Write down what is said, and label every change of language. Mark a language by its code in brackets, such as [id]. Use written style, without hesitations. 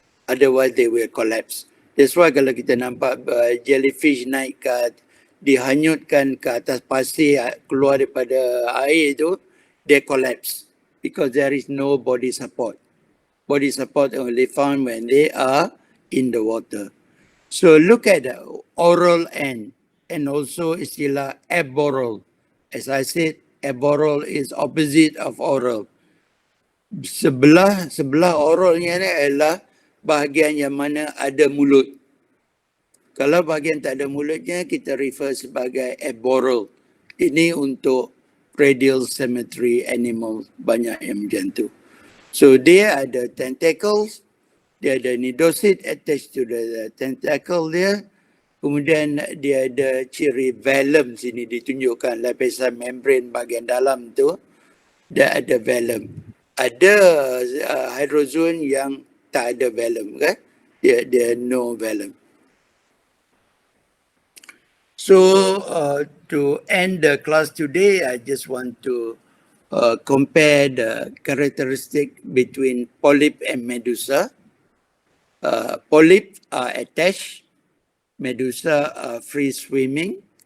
[en] Otherwise they will collapse. That's why [ms] kalau kita nampak jellyfish naik dihanyutkan ke atas pasir, keluar daripada air itu, [en] they collapse because there is no body support. Body support only found when they are in the water. So look at the oral end and also istilah aboral. As I said, aboral is opposite of oral. [ms] Sebelah oralnya ni adalah bahagian yang mana ada mulut. Kalau bahagian tak ada mulutnya, kita refer sebagai aboral. Ini untuk radial symmetry animal, banyak yang macam tu. So dia ada tentacles, dia ada nidosid [en] attached to the tentacle [ms] dia. Kemudian dia ada ciri velum sini ditunjukkan, lapisan membrane bahagian dalam tu. Dia ada velum. Ada hydrozoan yang tak ada velum kan? Dia no velum. [en] So to end the class today, I just want to compare the characteristic between polyp and medusa. Polyp are attached, medusa are free swimming.